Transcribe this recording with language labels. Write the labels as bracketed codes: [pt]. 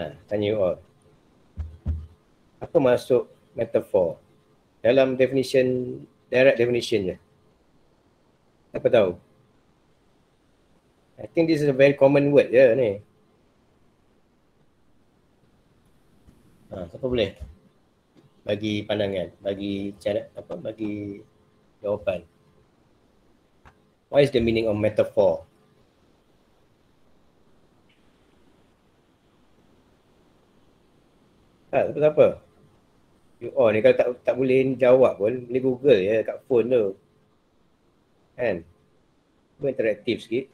[ms] Tanya you all. Apa maksud metafor dalam definition, direct definition nya? Apa tahu? [en] I think this is a very common word [ms] je ni. Siapa boleh bagi pandangan, bagi cara bagi jawapan. [en] What is the meaning of metaphor? [ms] Apa? Ni kalau tak boleh jawab pun, boleh Google je kat phone tu. Kan? Interaktif sikit.